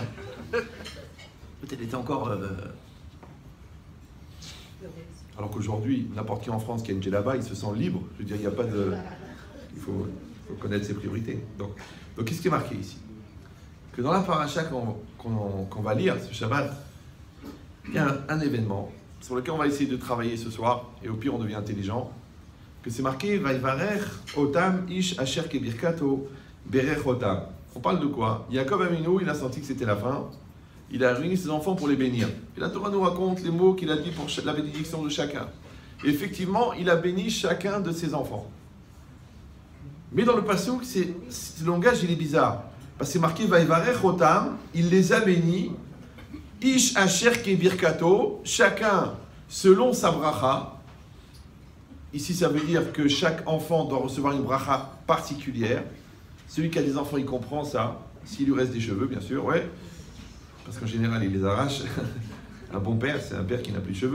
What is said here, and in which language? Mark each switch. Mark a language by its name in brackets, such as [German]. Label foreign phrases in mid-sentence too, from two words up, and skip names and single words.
[French] Peut-être elle était encore... Alors qu'aujourd'hui, n'importe qui en France qui a une djellaba, il se sent libre. Je veux dire, il n'y a pas de... Il faut connaître ses priorités. Donc qu'est-ce qui est marqué ici? Que dans la paracha qu'on va lire ce Shabbat, il y a un événement sur lequel on va essayer de travailler ce soir, et au pire on devient intelligent, que c'est marqué « [Hebrew] ויברך אותם איש אשר כברכתו ברך אותם ». [French] On parle de quoi? Yaakov Avinu, il a senti que c'était la fin. Il a réuni ses enfants pour les bénir. Et la Torah nous raconte les mots qu'il a dit pour la bénédiction de chacun. Et effectivement, il a béni chacun de ses enfants. Mais dans le passouk, ce langage, il est bizarre. Parce que c'est marqué « [Hebrew] ויברך אותם [French] », il les a bénis. « [Hebrew] איש אשר כברכתו », [French] chacun selon sa bracha. Ici, ça veut dire que chaque enfant doit recevoir une bracha particulière. Celui qui a des enfants, il comprend ça. S'il lui reste des cheveux, bien sûr, ouais. Parce qu'en général, il les arrache. Un bon père, c'est un père qui n'a plus de cheveux.